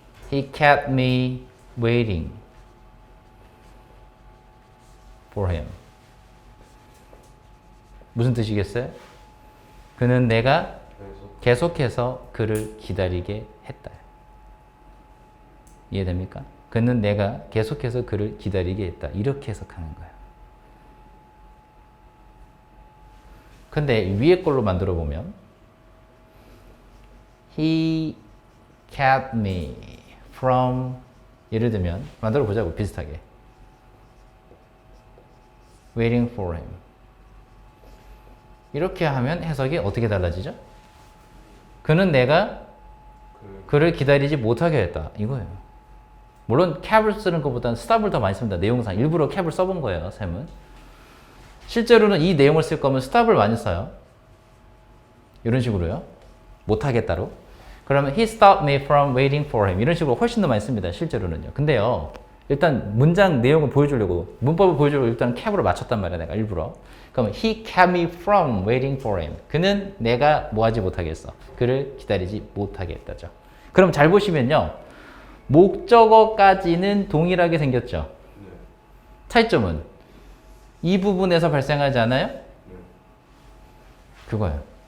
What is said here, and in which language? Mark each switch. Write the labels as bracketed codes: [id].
[en] He kept me waiting for him. [ko] 무슨 뜻이겠어요? 그는 내가 계속해서 그를 기다리게 했다. 이해됩니까? 그는 내가 계속해서 그를 기다리게 했다. 이렇게 해석하는 거예요. 근데 위에 걸로 만들어 보면 [en] He kept me from [ko] 예를 들면 만들어 보자고 비슷하게 [en] waiting for him [ko] 이렇게 하면 해석이 어떻게 달라지죠? 그는 내가 그를 기다리지 못하게 했다 이거예요. 물론 cap을 쓰는 것보다는 stop을 더 많이 씁니다. 내용상 일부러 cap을 써본 거예요. 쌤은 실제로는 이 내용을 쓸 거면 stop을 많이 써요. 이런 식으로요. 못하겠다로. 그러면 [en] he stopped me from waiting for him. [ko] 이런 식으로 훨씬 더 많이 씁니다. 실제로는요. 근데요. 일단 문장 내용을 보여주려고 문법을 보여주려고 일단 cap으로 맞췄단 말이야. 내가 일부러. 그러면 [en] he kept me from waiting for him. [ko] 그는 내가 뭐 하지 못하게 했어. 그를 기다리지 못하게 했다죠. 그럼 잘 보시면요. 목적어까지는 동일하게 생겼죠. 차이점은 이 부분에서 발생하지 않아요? 그거예요.